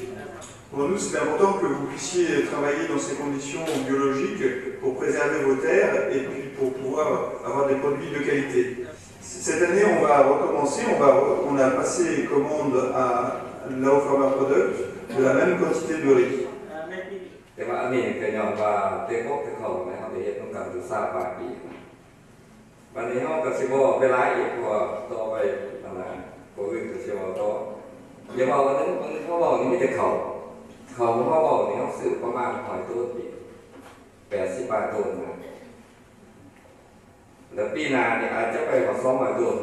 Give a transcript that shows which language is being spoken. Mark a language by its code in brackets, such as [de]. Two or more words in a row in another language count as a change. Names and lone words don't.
[fr] Pour nous, c'est important que vous puissiez travailler dans ces conditions biologiques pour préserver vos terres et puis pour pouvoir avoir des produits de qualité. Cette année, on va recommencer. On a passé commande à Lao Farmer Product de la même quantité de riz. [tts] แต่ว่าอันนี้ก็ย้อนว่าเด็กเขานะครับได้เฮ็ดนำกันอยู่3ปีวันนี้เฮาก็สิบ่เวลาอีกเพราะว่าต่อไปนั่นน่ะผู้อื่นก็สิว่าต่ออย่าว่าวันนั้นเขาบอกนี่มีแต่เขาบอกนี่เฮาซื้อประมาณ100ตัวปี80 บาทตัวนึงแแต่ปีหน้านี่อาจจะไปขอ200ตัว